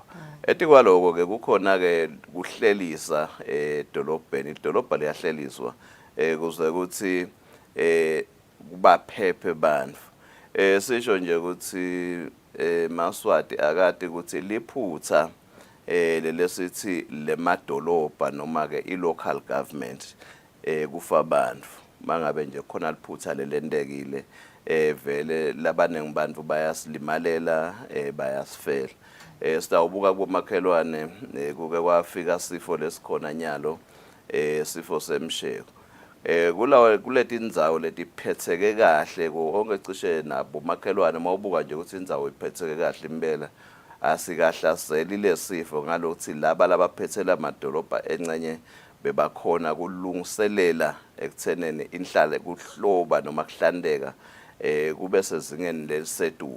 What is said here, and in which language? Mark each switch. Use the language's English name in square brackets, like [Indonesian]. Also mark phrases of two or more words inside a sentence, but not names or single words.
[Swati] Etikwaloko ke kukhona ke kuhlelisa edolobheni, idolobha liyahleliswa kuze ukuthi kubaphephe bantfu. Sisho nje ukuthi Maswati akade ukuthi liphutha lesithi lemadolobha noma ke i- [English] local government [Swati] kufa bantfu mangabe nje khona liphutha lelendekile vele labanengi bantfu bayasilimalela bayasifela. Sitawubuka kumakhelwane kuke kwafika sifo lesikhona nyalo sifo semsheko kuleti indzawo letiphetheke kahle konke cishe nabo makhelwane mawubuka nje ukuthi indzawo iphetheke kahle impela asikahlaseli lesifo ngalokuthi laba labaphethela amadolobha encenye bebakhona kulungiselela ekutheneni inhlale kuhloba noma kuhlandeka kube sezingeni lelisetulu.